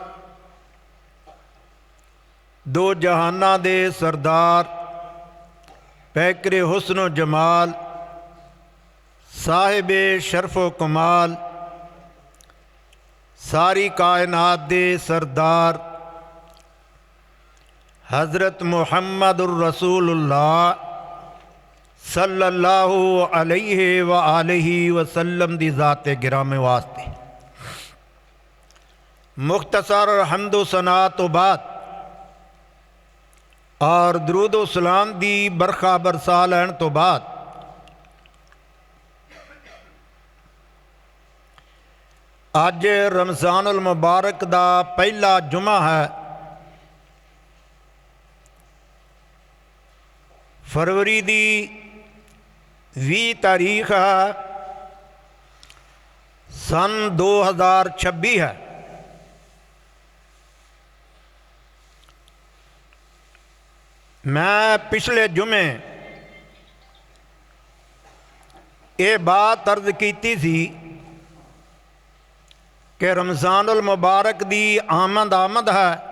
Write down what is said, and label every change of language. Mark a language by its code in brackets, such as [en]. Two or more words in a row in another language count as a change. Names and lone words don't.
[pa] دو جہاناں دے سردار، پیکرِ حسن جمال، صاحبِ شرف و کمال، ساری کائنات دے سردار حضرت [ar] محمد رسول الله صلى الله عليه و آله وسلم [pa] دی ذاتِ گرامی واسطے مختصر حمد و ثنا تو بعد اور درود سلام دی برکھا برسا لین تو بعد اج رمضان المبارک دا پہلا جمعہ ہے. فروری دی 20 تاریخ ہے، سن 2026 ہے. میں پچھلے جمعے یہ بات عرض کی سی کہ رمضان المبارک دی آمد ہے.